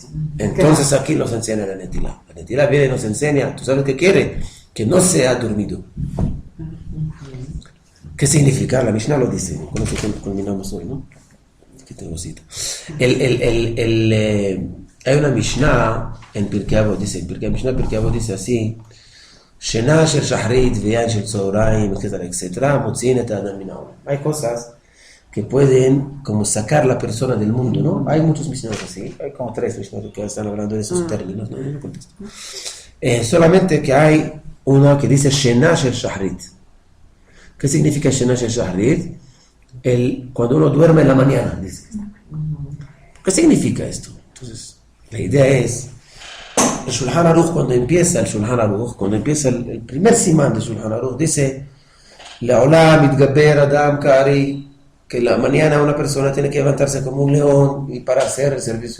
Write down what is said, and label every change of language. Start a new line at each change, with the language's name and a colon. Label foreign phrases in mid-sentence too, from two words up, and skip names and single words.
Spanish: Entonces aquí nos enseña la netilá. La netilá viene y nos enseña, ¿tú sabes qué quiere? Que no sea dormido. ¿Qué significa? La Mishnah lo dice, con eso culminamos hoy, ¿no? Aquí tengo cita. Hay una Mishnah en Pirkei Avot, dice, Mishnah Pirkei Avot dice así,
Hebrew: שינה של שחרית ויין של צהריים, etcétera, מוציאין את אדם מן העולם.
Spanish: Hay cosas que pueden como sacar la persona del mundo, ¿no? Hay muchos misioneros así, hay como 3 misioneros que están hablando de esos términos, ¿no? Yo no contesto. Solamente que hay uno que dice
Hebrew: שינה של שחרית.
Spanish: ¿Qué significa
Hebrew: שינה של שחרית?
Spanish: Cuando uno duerme en la mañana, dice. ¿Qué significa esto? Entonces, La idea es, el Shulchan Aruch cuando empieza el primer simán de Shulchan Aruch, dice,
Hebrew: לעולם יתגבר אדם כארי,
Spanish: que la mañana una persona tiene que levantarse como un león y para hacer el servicio.